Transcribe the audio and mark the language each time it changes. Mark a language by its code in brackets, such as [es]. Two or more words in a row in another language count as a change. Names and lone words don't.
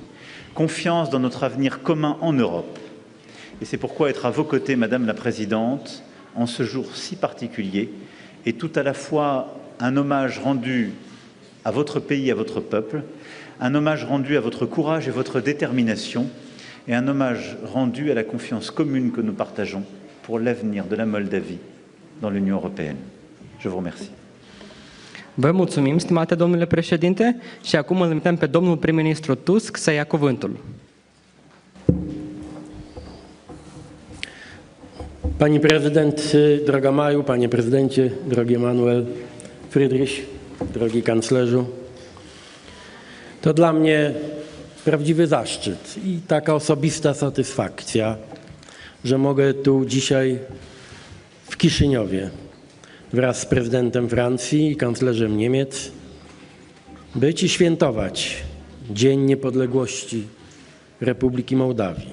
[fr] Confiance dans notre avenir commun en Europe. Et c'est pourquoi être à vos côtés, Madame la Présidente, en ce jour si particulier, est tout à la fois un hommage rendu à votre pays, à votre peuple, un hommage rendu à votre courage et votre détermination, et un hommage rendu à la confiance commune que nous partageons pour l'avenir de la Moldavie dans l'Union européenne. Je vous remercie. [ro] Vă mulțumim, stimate domnule președinte, și acum îl invităm pe domnul prim-ministru Tusk să ia cuvântul. [pl] Pani prezydent, droga Maju, panie prezydencie, drogi Emanuel Friedrich, drogi kanclerzu, to dla mnie prawdziwy zaszczyt i taka osobista satysfakcja, że mogę tu dzisiaj w Kiszyniowie wraz z prezydentem Francji i kanclerzem Niemiec być i świętować Dzień Niepodległości Republiki Mołdawii.